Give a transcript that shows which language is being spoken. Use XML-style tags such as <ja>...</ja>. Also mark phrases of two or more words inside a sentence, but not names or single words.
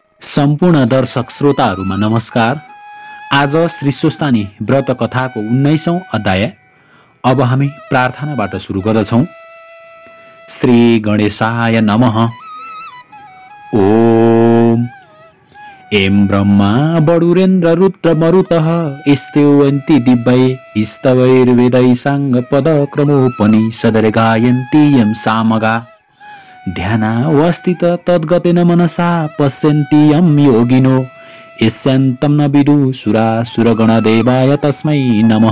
<ne>सम्पूर्ण दर्शक श्रोताहरूमा नमस्कार। आज श्री स्वस्तानी व्रत कथाको 19औं अध्याय अब हामी प्रार्थनाबाट सुरु गर्दछौं।</ne> <sa>श्री गणेशाय नमः। ओम एं ब्रह्मा बडुरेन्द्र रुद्र मरुतः स्तुवन्ति दिव्यै स्तवैर्वेदै साङ्गपदक्रमोपनिषदरे गायन्ति यं सामगा ध्यानावस्थित तद्गतेन मनसा पश्यन्ति यं योगिनो यस्यान्तं न विदुषुरासुरगणदेवाय तस्मै नमः।</sa>